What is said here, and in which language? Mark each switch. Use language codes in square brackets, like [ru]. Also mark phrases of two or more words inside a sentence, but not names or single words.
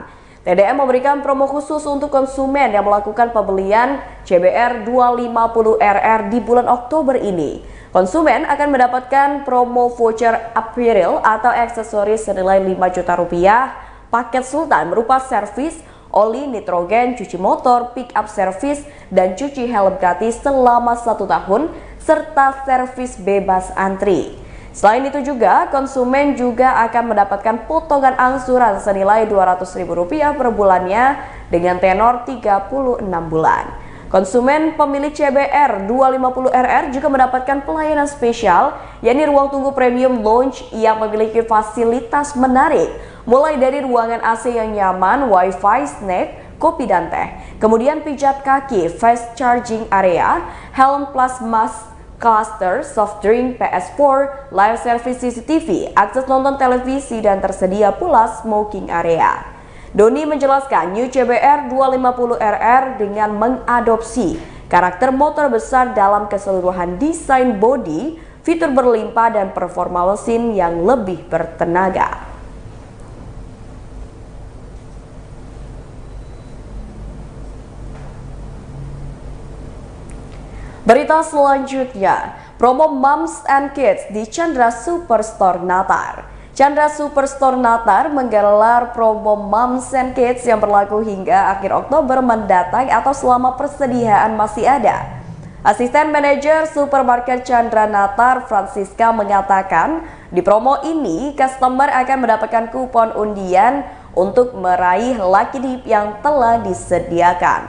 [id] TDM memberikan promo khusus untuk konsumen yang melakukan pembelian CBR 250RR di bulan Oktober ini. Konsumen akan mendapatkan promo [en] voucher apparel [id] atau aksesoris senilai 5 juta rupiah. Paket Sultan berupa servis, oli, nitrogen, cuci motor, [en] pick up service, [id] dan cuci helm gratis selama 1 tahun, serta servis bebas antri. Selain itu juga, konsumen juga akan mendapatkan potongan angsuran senilai Rp200.000 per bulannya dengan tenor 36 bulan. Konsumen pemilik CBR 250RR juga mendapatkan pelayanan spesial, yakni ruang tunggu [en] premium lounge [id] yang memiliki fasilitas menarik, mulai dari ruangan AC yang nyaman, wifi, snack, kopi dan teh. Kemudian pijat kaki, [en] fast charging area, helm plus mask cluster, soft drink, PS4, live service CCTV, [id] akses nonton televisi, dan tersedia pula [en] smoking area. [id] Doni menjelaskan New CBR 250RR dengan mengadopsi karakter motor besar dalam keseluruhan desain bodi, fitur berlimpah dan performa mesin yang lebih bertenaga. Berita selanjutnya, promo Moms and Kids di Chandra Superstore Natar. Chandra Superstore Natar menggelar promo Moms and Kids yang berlaku hingga akhir Oktober mendatang atau selama persediaan masih ada. Asisten Manajer Supermarket Chandra Natar, Francisca, mengatakan di promo ini customer akan mendapatkan kupon undian untuk meraih [en] lucky dip [id] yang telah disediakan.